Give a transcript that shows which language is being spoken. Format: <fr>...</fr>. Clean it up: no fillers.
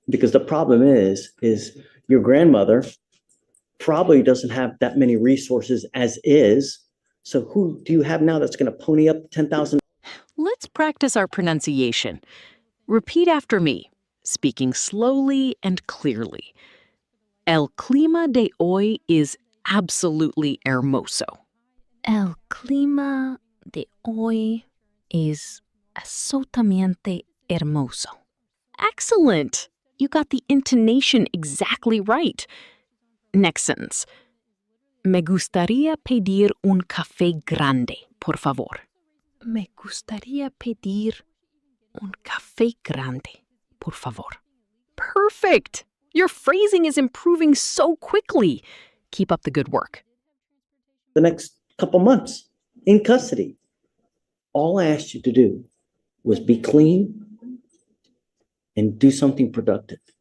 <en>Because the problem is your grandmother probably doesn't have that many resources as is. So who do you have now that's going to pony up 10,000? Let's practice our pronunciation. Repeat after me, speaking slowly and clearly.</en> <es>El clima de hoy</es> <en>is absolutely</en> <es>hermoso. El clima de hoy es absolutamente hermoso.</es> <en>Excellent! You got the intonation exactly right. Next sentence. Me gustaría pedir un café grande, por favor. Me gustaría pedir un café grande, por favor. Perfect! Your phrasing is improving so quickly. Keep up the good work. The next couple months in custody. All I asked you to do was be clean and do something productive.</en>